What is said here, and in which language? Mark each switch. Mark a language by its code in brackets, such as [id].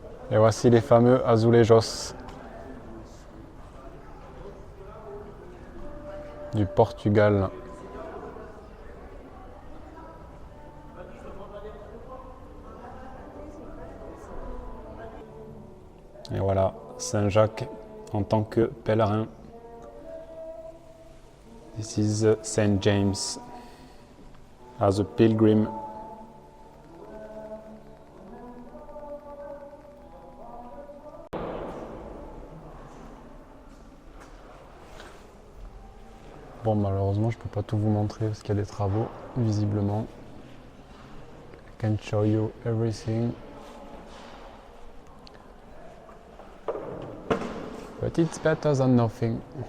[fr] Et voici les fameux azulejos du Portugal. Et voilà, Saint-Jacques en tant que pèlerin. [en] This is Saint James as a pilgrim. [fr] Bon, malheureusement, je peux pas tout vous montrer parce qu'il y a des travaux, visiblement. [en] I can show you everything. But it's better than nothing.